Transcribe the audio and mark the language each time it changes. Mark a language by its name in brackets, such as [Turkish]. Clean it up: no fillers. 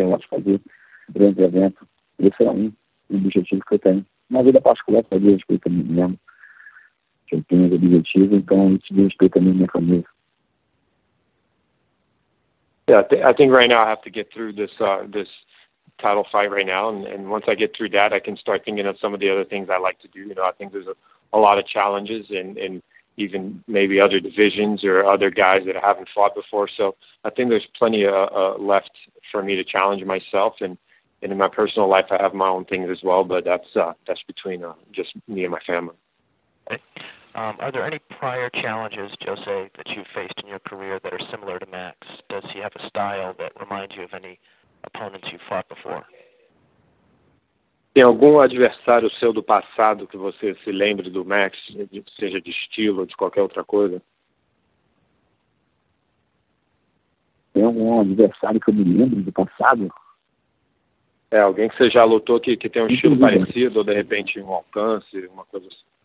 [Portuguese] Eu acho que fazer grandes eventos. Esse é um objetivo que eu tenho. Na vida particular, fazer respeito a mim mesmo. Que eu tenho os objetivos, então isso diz respeito a mim e minha família. [English] Yeah, I think right now I have to get through this title fight right now, and once I get through that, I can start thinking of some of the other things I like to do. You know, I think there's a lot of challenges and even maybe other divisions or other guys that I haven't fought before. So I think there's plenty left for me to challenge myself, and in my personal life, I have my own things as well. But that's between just me and my family. Are there any prior challenges, Jose, that you've faced in your career that are similar to Max? Does he have a style that reminds you of any opponents you've fought before? [Portuguese] Tem algum adversário seu do passado que você se lembre do Max, seja de estilo ou de qualquer outra coisa? Tem algum adversário que eu me lembro do passado? Alguém que você já lutou que tem um estilo parecido ou de repente um alcance, uma coisa assim?